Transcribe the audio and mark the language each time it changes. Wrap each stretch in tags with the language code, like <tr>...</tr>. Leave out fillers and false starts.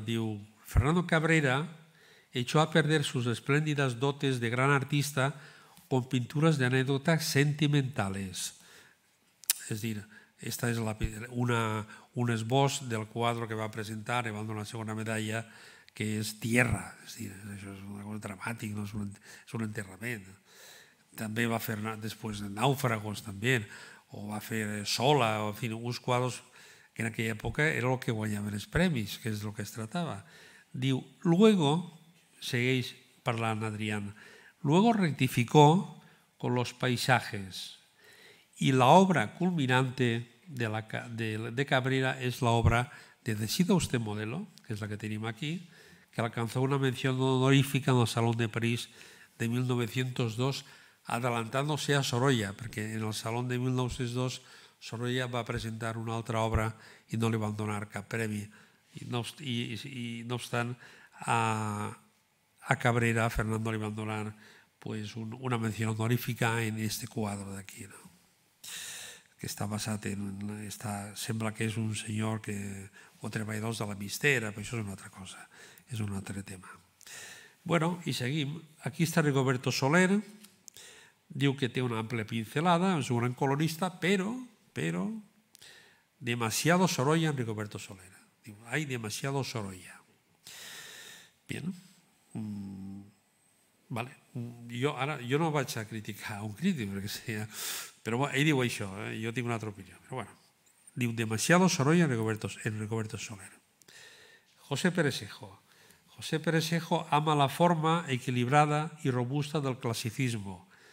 <ca>Diu:</ca> <es>Fernando Cabrera echó a perder sus espléndidas dotes de gran artista con pinturas de anécdotas sentimentales.</es> <ca>És dir, esta és un esbós del quadre que va presentar i va donar la segona medalla, que és Tierra. És dir, això és una cosa dramàtica, no és un enterrament. També va fer després Náufragos, també, o va fer Sola, o, en fi, uns quadres que en aquella època era el que guanyaven els premis, que és el que es tractava.</ca> <es>Diu: luego,</es> <ca>segueix parlant</ca> <es>Adrián, luego rectificó con los paisajes. Y la obra culminante de Cabrera es la obra de Decida usted modelo, que es la que tenemos aquí, que alcanzó una mención honorífica en el Salón de París de 1902, adelantándose a Sorolla, porque en el Salón de 1902 Sorolla</es> <ca>va a presentar una altra obra i no li van donar cap premi. I no obstant, a Cabrera, a Fernando, li van donar una</ca> <es>mención honorífica</es> <ca>en este quadre d'aquí, no? Que està basat sembla que és un senyor o treballadors de la mistera, però això és una altra cosa, és un altre tema. Bueno, i seguim. Aquí està Rigoberto Soler, diu que té una amplia pincelada, és un gran colorista, però</ca> <es>demasiado</es> <ca>Sorolla en Rigoberto Soler.</ca> <es>Diu, hay demasiado Sorolla. Bien. Vale.</es> <ca>Jo no vaig a criticar un crític, però ell diu això, jo tinc una altra opinió. Però bueno, diu</ca> <es>demasiado Sorolla en</es> <ca>Rigoberto Soler. José Peresejo.</ca> <es>José Peresejo ama la forma equilibrada y robusta del clasicismo.</es>